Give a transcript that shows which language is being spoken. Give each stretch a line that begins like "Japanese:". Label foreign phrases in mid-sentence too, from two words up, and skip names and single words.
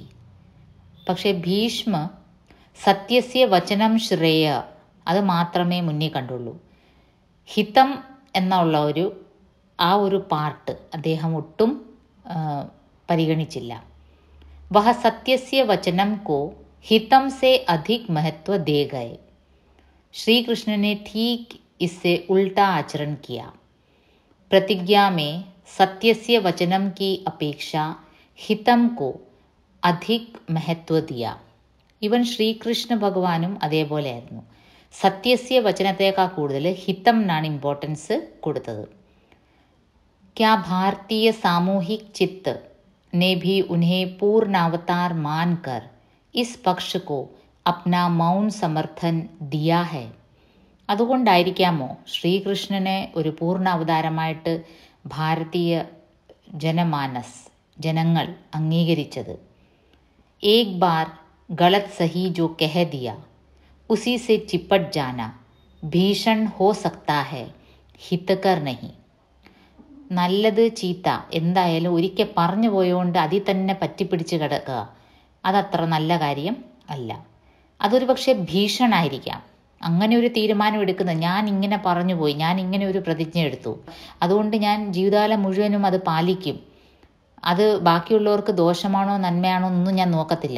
Malayalam: പക്ഷേ ഭീഷ്മ
Sanskrit: സത്യസ്യ വചനം ശ്രേയ
Malayalam: അത് മാത്രമേ മുന്നിൽ കണ്ടുള്ളൂ. ഹിതം എന്നുള്ള ആ ഒരു പാർട്ട് അദ്ദേഹം ഒട്ടും പരിഗണിച്ചില്ല.
Hindi: വഹ
Sanskrit: सत्यस्य वचनम्
Hindi: കോ हितम से अधिक महत्व दे गए. श्री कृष्ण ने ठीक इससे उल्टा आचरण किया. प्रतिज्ञा में
Sanskrit: सत्यस्य वचनम
Hindi: की अपेक्षा हितम को अधिक महत्व दिया.
Malayalam: ഇവൻ ശ്രീകൃഷ്ണ ഭഗവാനും അതേപോലെയായിരുന്നു. സത്യസ്യ വചനത്തേക്കാൾ കൂടുതൽ ഹിതംനാണ് ഇമ്പോർട്ടൻസ് കൊടുത്തത്.
Hindi: क्या भारतीय सामूहिक चित्त ने भी उन्हें पूर्ण अवतार मानकर इस पक्ष को अपना मौन समर्थन दिया है.
Malayalam: അതുകൊണ്ടായിരിക്കാമോ ശ്രീകൃഷ്ണനെ ഒരു പൂർണ്ണ അവതാരമായിട്ട് ഭാരതീയ ജനങ്ങൾ അംഗീകരിച്ചത്.
Hindi: एक बार गलत सही जो कह दिया उसी से चिपट जाना भीषण हो सकता है, हितकर नहीं.
Malayalam: നല്ലത് ചീത്ത എന്തായാലും ഒരിക്കൽ പറഞ്ഞു പോയോണ്ട് അതിൽ തന്നെ പറ്റിപ്പിടിച്ച് കിടക്കുക അതത്ര നല്ല കാര്യം അല്ല. അതൊരു പക്ഷേ ഭീഷണായിരിക്കാം. അങ്ങനെ ഒരു തീരുമാനം എടുക്കുന്നത്, ഞാൻ ഇങ്ങനെ പറഞ്ഞു പോയി, ഞാൻ ഇങ്ങനെ ഒരു പ്രതിജ്ഞ എടുത്തു, അതുകൊണ്ട് ഞാൻ ജീവിതകാലം മുഴുവനും അത് പാലിക്കും, അത് ബാക്കിയുള്ളവർക്ക് ദോഷമാണോ നന്മയാണോ ഒന്നും ഞാൻ നോക്കത്തില്ല.